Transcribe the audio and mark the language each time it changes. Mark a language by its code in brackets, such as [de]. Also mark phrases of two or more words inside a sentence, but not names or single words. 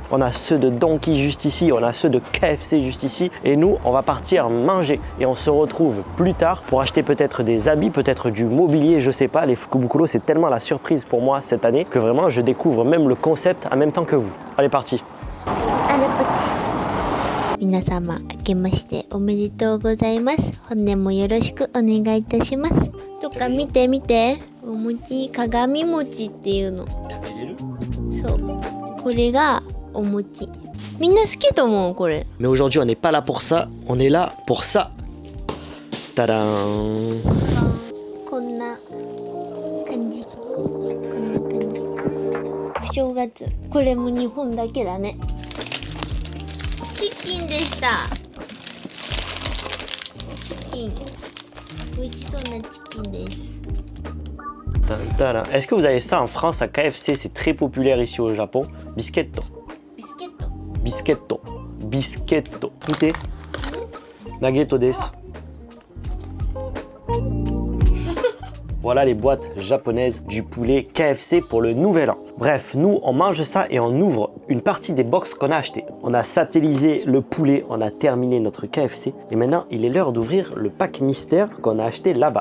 [fr] On a ceux de Donkey juste ici, on a ceux de KFC juste ici. Et nous, on va partir manger et on se retrouve plus tard pour acheter peut-être des habits, peut-être du mobilier, je sais pas. Les Fukubukuro, c'est tellement la surprise pour moi cette année que vraiment, je découvre même le concept en même temps que vous. Allez, parti. [ja] 皆様明けましておめでとうございます。本年もよろしくお願いいたします。とか見て見て、お餅鏡餅っていうの。そうこれがお餅。みんな好きと思うこれ。 [fr] Mais aujourd'hui, on n'est pas là pour ça, on est là pour ça. Tadam. [ja] こんな感じ。こんな感じ。お正月これも日本だけだね。チキンでした。キン。美味しそうなチキンです。 [fr] Est-ce que vous avez ça en France à KFC? C'est très populaire ici au Japon. Bisquetto. [ja] ビスケット。ビスケット。ビスケット。見て. ナゲットです. [fr] Voilà les boîtes japonaises du poulet KFC pour le nouvel an. Bref, nous on mange ça et on ouvre une partie des box qu'on a acheté. On a satellisé le poulet, on a terminé notre KFC et maintenant il est l'heure d'ouvrir le pack mystère qu'on a acheté là-bas.